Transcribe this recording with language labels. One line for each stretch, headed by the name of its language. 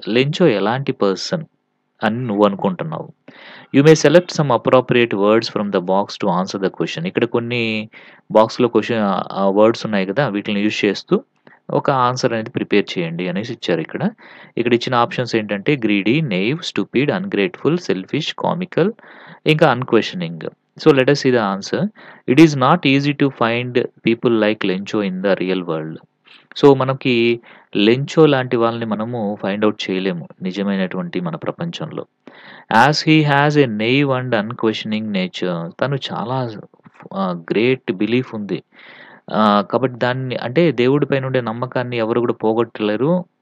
Telugu: Lencho ఎలాంటి person అని నువ్వు అనుకుంటున్నావు?
English: You may select some appropriate words from the box to answer the question.
Telugu: ఇక్కడ కొన్ని బాక్స్‌లో వర్డ్స్ ఉన్నాయి కదా! వీటిని యూజ్ చేస్తూ ఒక ఆన్సర్ అనేది ప్రిపేర్ చేయండి అనేసి ఇచ్చారు ఇక్కడ. ఇక్కడ ఇచ్చిన ఆప్షన్స్ ఏంటంటే greedy, నెయివ్, stupid, ungrateful, selfish, comical ఇంకా అన్‌క్వెషనింగ్.
English: So, let us see the answer. It is not easy to find people like Lencho in the real world.
Telugu: So, మనకి లెంచో లాంటి వాళ్ళని మనము ఫైండ్ ఔట్ చేయలేము నిజమైనటువంటి మన ప్రపంచంలో.
English: As he has a naive and unquestioning nature.
Telugu: తను చాలా గ్రేట్ బిలీఫ్ ఉంది. కాబట్టి దాన్ని అంటే దేవుడి పైన ఉండే నమ్మకాన్ని ఎవరు కూడా పోగొట్టలేరు.